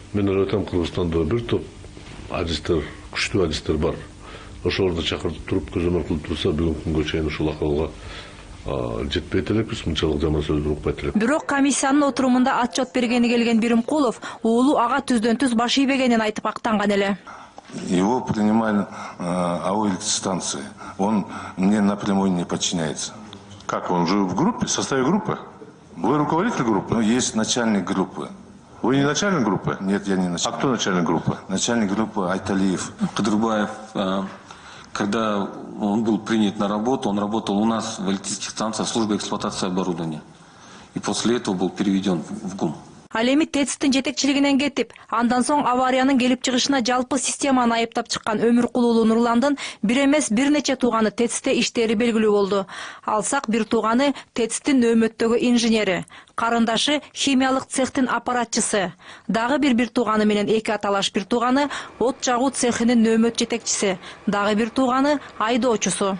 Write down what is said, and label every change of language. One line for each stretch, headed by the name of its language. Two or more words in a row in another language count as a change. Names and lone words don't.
Kyrgyz: Мен ойлойм, Кыргызстанда бир топ адистер, күчтүү адистер бар. Ошолорду чакыртып туруп, көзөмөл кылып турса, бүгүнкү күнгө чейин ушул акылга жетпейт элекпиз, мынчалык жаман сөздүр укпайт элек. Бирок комиссиянын отурумунда отчет бергени келген Биримкулов уулу ага түздөн-түз баш ийбегенин айтып актанган эле.
Russian: Его принимали АО электростанции. Он мне напрямую не подчиняется. Как, он же в группе, в составе группы? Вы руководитель группы? Ну, есть начальник группы. Вы не начальник группы? Нет, я не начальник. А кто начальник группы? Начальник группы Айталиев. Кадырбаев, когда он был принят на работу, он работал у нас в электрических станциях службы эксплуатации оборудования. И после этого был переведен в ГУМ.
Kyrgyz: Ал эми ТЭЦтин жетекчилигинен кетип, андан соң авариянын келип чыгышына жалпы системаны айыптап чыккан Өмүркулуулу Нурландын бир эмес бир нече тууганы ТЭЦте иштери белгилүү болду. Алсак бир тууганы ТЭЦтин нөөмөттөгү инженери, карындашы химиялык цехтин аппаратчысы, дагы бир тууганы менен эки аталаш бир тууганы от жагуу цехинин нөөмөт жетекчиси, дагы бир тууганы айдоочусу.